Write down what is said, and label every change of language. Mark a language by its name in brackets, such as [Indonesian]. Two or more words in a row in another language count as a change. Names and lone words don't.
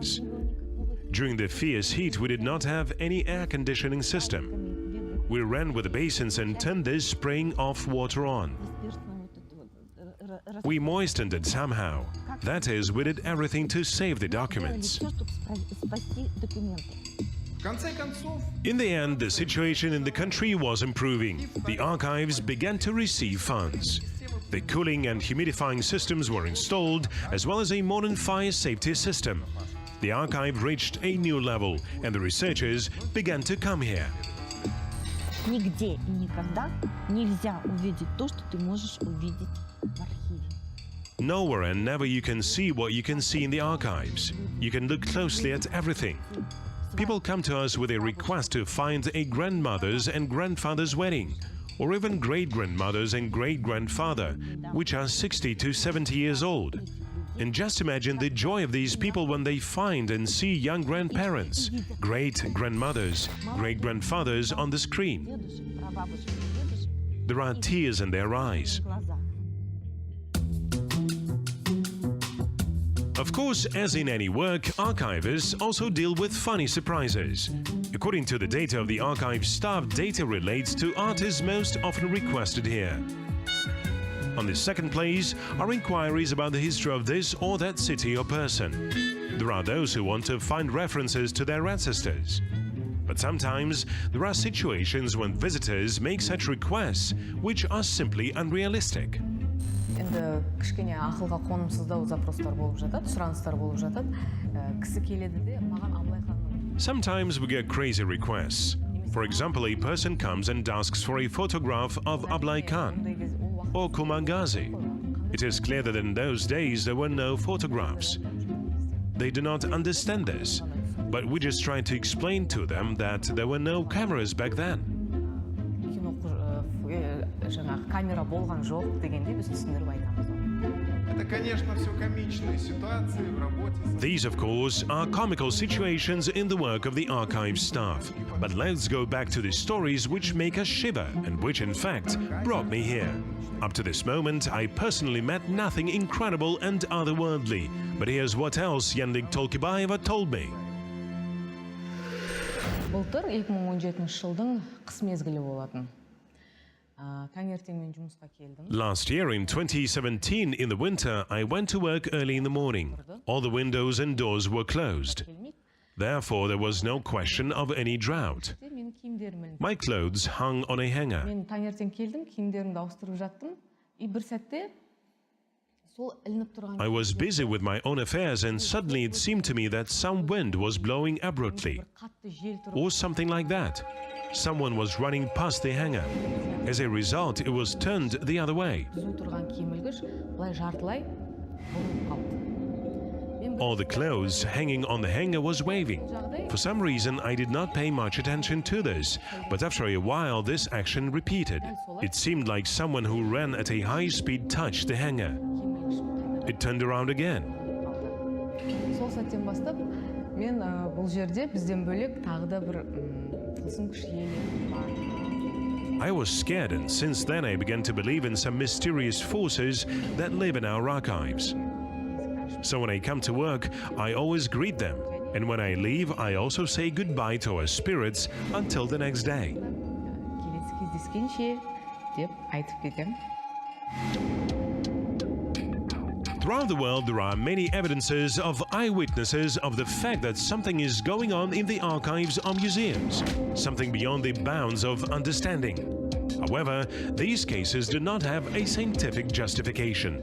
[English] During the fierce heat, we did not have any air conditioning system. We ran with the basins and turned this spraying off water on. We moistened it somehow. That is, we did everything to save the documents. [Russian] В конце концов, [English] In the end, the situation in the country was improving. The archives began to receive funds. The cooling and humidifying systems were installed, as well as a modern fire safety system. The archive reached a new level, and the researchers began to come here. [Russian] Нигде и никогда нельзя увидеть то, что ты можешь увидеть в архиве. [English] Nowhere and never you can see what you can see in the archives. You can look closely at everything. People come to us with a request to find a grandmother's and grandfather's wedding, or even great-grandmother's and great-grandfather, which are 60 to 70 years old. And just imagine the joy of these people when they find and see young grandparents, great-grandmothers, great-grandfathers on the screen. [Russian] Дедушек, прабабушек, дедушек. [English] There are tears in their eyes. [Russian] Глаза. [English] Of course, as in any work, archivists also deal with funny surprises. According to the data of the archive staff, data relates to artists most often requested here. On the second place are inquiries about the history of this or that city or person. There are those who want to find references to their ancestors. But sometimes there are situations when visitors make such requests which are simply unrealistic. [Kazakh] Енді кішкене ақылға қонымсыздау запростар болып жатады, сұраныстар болып жатады. Кісі келеді де маған Абылай ханның. [English] Sometimes we get crazy requests. For example, a person comes and asks for a photograph of Ablai Khan or Kumangazi. It is clear that in those days there were no photographs. They do not understand this, but we just try to explain to them that there were no cameras back then. [Kazakh] Жаңағы камера болған жоқ дегенде біз түсіндіріп айтамыз. [Russian] это, конечно, все комичные ситуации в работе. [English] These, of course, are comical situations in the work of the archive staff. But let's go back to the stories which make us shiver and which, in fact, brought me here. Up to this moment, I personally met nothing incredible and otherworldly. But here's what else Yandik Tolkibaeva told me. [Kazakh] Былтыр 2017 жылдың қыс мезгілі болатын. Таңертең мен жұмысқа келдім. [English] Last year, in 2017, in the winter, I went to work early in the morning. All the windows and doors were closed. Therefore, there was no question of any drought. [Kazakh] Мен киімдерімді [English] My clothes hung on a hanger. [Kazakh] мен таңертең келдім, киімдерімді ауыстырып жаттым. И бір сәтте сол ілініп тұрған [English] I was busy with my own affairs, and suddenly it seemed to me that some wind was blowing abruptly, [Kazakh] қатты жел тұрып [English] or something like that. Someone was running past the hanger. As a result, it was turned the other way. [Kazakh] түзу тұрған киім ілгіш былай жартылай бұрылып қалды. Мен бір [English] All the clothes hanging on the hanger was waving. For some reason, I did not pay much attention to this, but after a while, this action repeated. It seemed like someone who ran at a high speed touched the hanger. [Kazakh] киім ілгіш қайтадан [English] It turned around again. [Kazakh] сол сәттен бастап мен бұл жерде бізден бөлек тағы да бір тылсым күш иелері бар. [English] I was scared, and since then I began to believe in some mysterious forces that live in our archives. So when I come to work, I always greet them, and when I leave, I also say goodbye to our spirits until the next day. [Kazakh] Келесі кездескенше деп айтып кетем. [English] Throughout the world, there are many evidences of eyewitnesses of the fact that something is going on in the archives or museums, something beyond the bounds of understanding. However, these cases do not have a scientific justification.